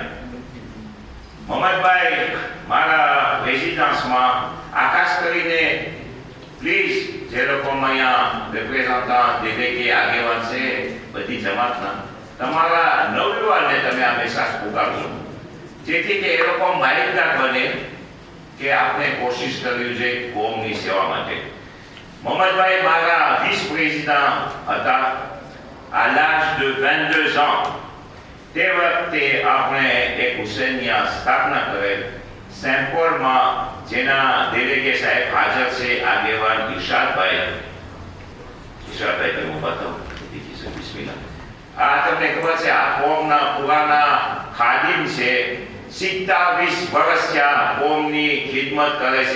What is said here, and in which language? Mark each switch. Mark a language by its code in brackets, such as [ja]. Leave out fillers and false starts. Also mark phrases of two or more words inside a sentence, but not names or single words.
[gu] મોહમ્મદભાઈ મારા રેઝિડન્સમાં આકાશ કરીને પ્લીઝ જે લોકો અહીંયા રિપ્રેઝન્ટન્ટ દેદેકે આગેવાન છે બધી જમાતના, તમારા નવયુવાનને તમે આ મેસેજ પુકારજો જેથી કે એ લોકો માહિતગાર બને કે આપણે કોશિશ કર્યું છે કોમની સેવા માટે. મોહમ્મદભાઈ મારા વિસ-પ્રેસિડન્ટ હતા [fr] à l'âge de 22 ans. [gu] તે વખતે આપણે એક હુસૈનિયા સ્થાપના કરેલ સેમ્પોરમાં જેના ડેલેગે સાહેબ હાજર છે આગેવાન ઇરશાદભાઈ તમે બતાવો બિસ્મિલ્લાહ. આ તમને ખબર છે આ કોમના પુરાના ખાદિમ છે, 27 વર્ષથી આ કોમની ખિદમત કરે છે.